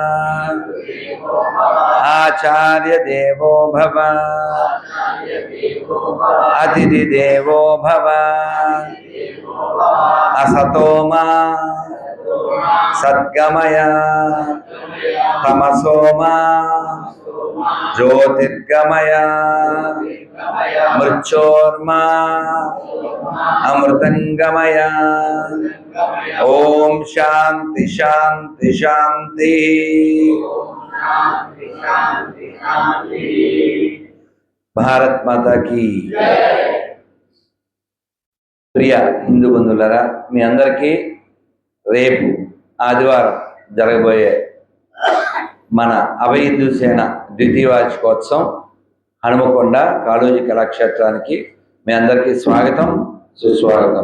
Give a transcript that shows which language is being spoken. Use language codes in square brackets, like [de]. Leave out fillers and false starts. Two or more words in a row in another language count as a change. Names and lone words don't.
[sa] आचार्य देवो भव अतिथि देवो भव असतो मा सद्गमय तमसो मा ज्योतिर्गमय मृत्योर्मा अमृतंगमय। ओम शांति शांति शांति। [hi] भारत माता की [te] ప్రియ హిందూ బంధువులారా, మీ అందరికీ రేపు ఆదివారం జరగబోయే మన అభయ హిందూ సేన ద్వితీయ వార్షికోత్సవం హనుమకొండ కాళోజీ కళాక్షేత్రానికి మీ అందరికీ స్వాగతం, సుస్వాగతం.